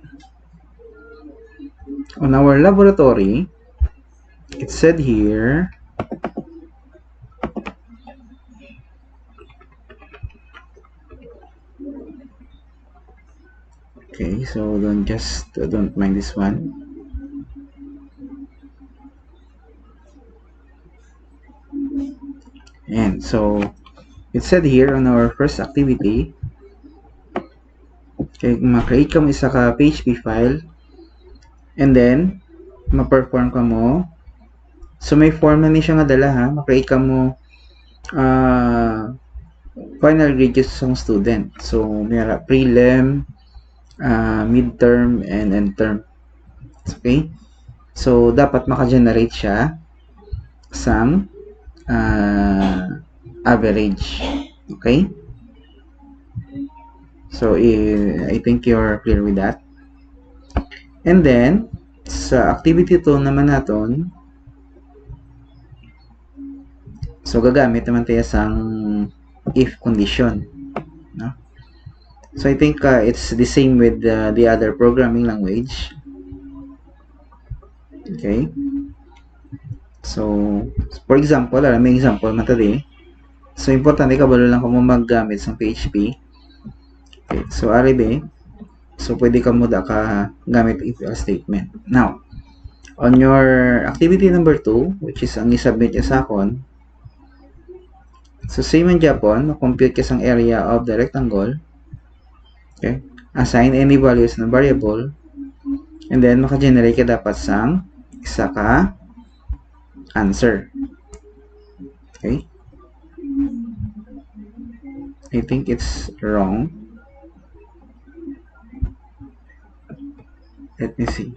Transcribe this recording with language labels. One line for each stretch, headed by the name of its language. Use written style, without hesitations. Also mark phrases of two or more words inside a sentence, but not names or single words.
English: On our laboratory, it said here okay, so don't mind this one. And so it said here on our first activity,
Hiligaynon: okay, ma-create ka mo isa ka PHP file
English: and then
Hiligaynon: ma-perform ka mo. So may form na ni siya nga dala ha, ma-create ka mo
English: final grade
Hiligaynon: sa student.
English: So mayara prelim, midterm, and end term.
Hiligaynon: Okay? So dapat maka-generate siya sang average. Okay?
English: So I think you're clear with that. And then
Hiligaynon: sa activity 2 naman naton, so gagamit naman tayo sang
English: if condition,
Hiligaynon: no?
English: So I think it's the same with the other programming language. Okay? So for example,
Hiligaynon: may example man tadi. So importante kabalo lang kung maggamit sa PHP. Okay, so ari be, so pwede ka mo da ka gamit
English: if else statement. Now, on your activity number 2, which is
Hiligaynon: ang i-submit niya sa akon, so same ang Japon, compute ka sang
English: area of the rectangle.
Hiligaynon: Okay?
English: Assign any values
Hiligaynon: na variable,
English: and then
Hiligaynon: maka-generate ka dapat sang isa ka answer.
English: Okay? I think it's wrong. Let me see.